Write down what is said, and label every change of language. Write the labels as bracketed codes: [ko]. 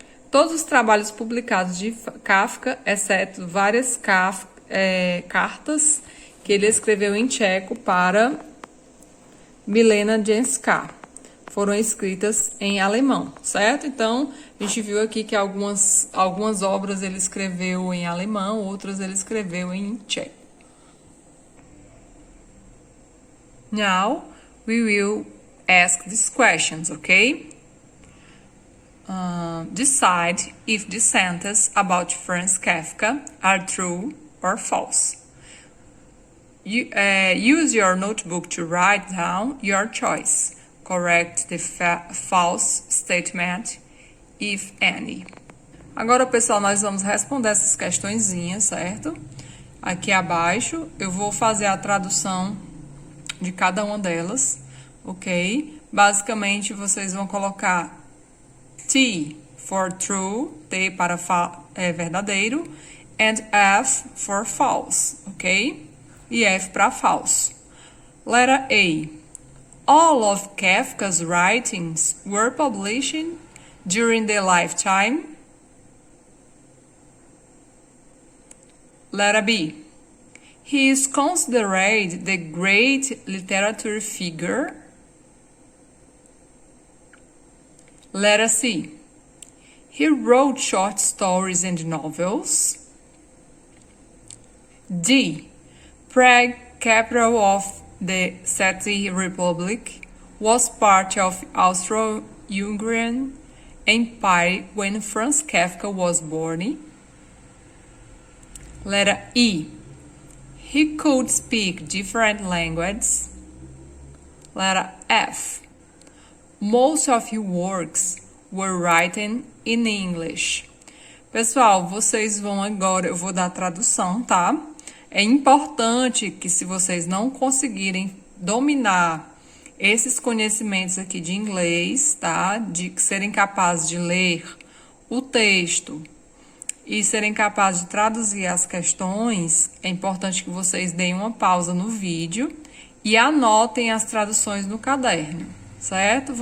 [pt] Todos os trabalhos publicados de Kafka, exceto várias cartas que ele escreveu em tcheco para Milena Jenska, foram escritas em alemão, certo? Então, a gente viu aqui que algumas obras ele escreveu em alemão, outras ele escreveu em tcheco. [en] Now, we will ask these questions, okay? Decide if the sentences about Franz Kafka are true or false. Use your notebook to write down your choice. Correct the false statement, if any. [pt] Agora, pessoal, nós vamos responder essas questõezinhas, certo? Aqui abaixo eu vou fazer a tradução de cada uma delas, ok? Basicamente, vocês vão colocar [en] T for true, [pt] T para verdadeiro, [en] and F for false, [pt] ok? E F para falso. Letra A. [en] All of Kafka's writings were published during their lifetime. Letter B. He is considered the great literary figure. Letter C. He wrote short stories and novels. D. Prague, capital of the Czech Republic, was part of Austro-Hungarian Empire when Franz Kafka was born. Letter E. He could speak different languages. Letter F. Most of his works were written in English. [pt] Pessoal, vocês vão agora, eu vou dar a tradução, tá? É importante que, se vocês não conseguirem dominar esses conhecimentos aqui de inglês, tá? De serem capazes de ler o texto e serem capazes de traduzir as questões, é importante que vocês deem uma pausa no vídeo e anotem as traduções no caderno, certo?